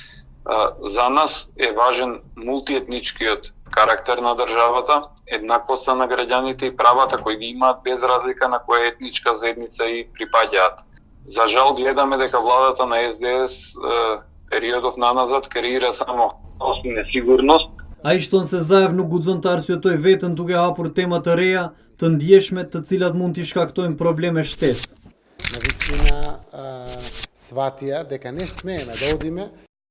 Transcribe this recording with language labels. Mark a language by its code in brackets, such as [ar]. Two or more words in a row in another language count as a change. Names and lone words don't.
[mk] За нас е важен мултиетничкиот карактер на државата, еднаквоста на граѓаните и правата кои ги имаат без разлика на која етничка заедница и припаѓаат. За жал гледаме дека владата на СДС периодов наназад креира само несигурност. [sq] Ai shton se Zaev nuk guxon të arsyetoj veten duke hapur tema të reja, të ndjeshme, të cilat mund t'i shkaktojnë probleme shtesë. [mk] Навистина сватија дека не смееме да одиме